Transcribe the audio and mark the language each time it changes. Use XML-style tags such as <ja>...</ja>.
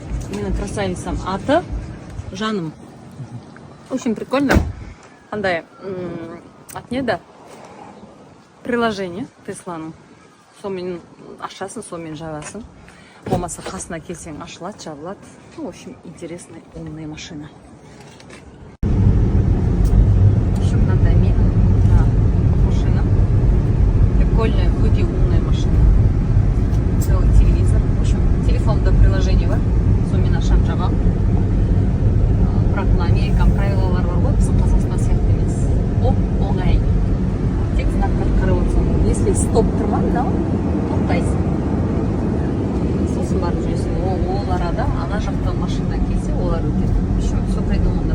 <kk>Менің красавицам аты Жаным.</kk> <ru>Очень прикольно.</ru> <kk>Андай от неда приложение Тесланың. Сонымен ашасың, сонымен жабасың. Болмаса қасына келсең ашылады, жабылады.</kk> <ru>В общем, интересная, умная машина. В общем,</ru> <kk>мынандай менің машина.</kk> <ru>Прикольная,</ru> <kk>өте</kk> <ru>умная машина. Целый телевизор. В общем,</ru> <kk>телефонда приложение бар. Сонымен ашам жабам. Бірақ мына американ правилалар бар ғой, біздің Қазақстан сияқты емес. Оңай. Тек знактар қарап отырсың. Если стоп тұрма, тоқтайсың. Сосын барып жүресің. Ол арада ана жақтан машина келсе, олар өтеді.</kk> <ru>Еще все придумано.</ru>